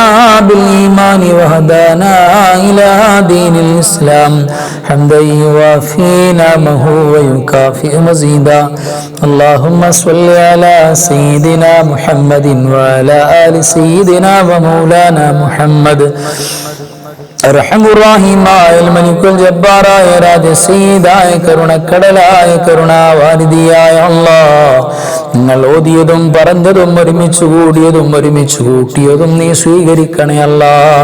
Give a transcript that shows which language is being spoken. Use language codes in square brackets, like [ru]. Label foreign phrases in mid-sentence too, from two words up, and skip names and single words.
[ar] بالإيمان وهدانا إلى دين الإسلام حمدا يوافي نعمه ويكافئ مزيدا اللهم صل على سيدنا محمد وعلى آل سيدنا ومولانا محمد [ml] അർഹമുർറഹീമായ മലിക്കുൽ ജബ്ബാറായ രാജസീദായ കരുണക്കടലായ കരുണാവാരിധിയായ അല്ലാഹ് നിങ്ങൾ ഓതിയതും പറഞ്ഞതും ഒരുമിച്ച് കൂടിയതും ഒരുമിച്ച് കൂട്ടിയതും നീ സ്വീകരിക്കണേ അല്ലാഹ്.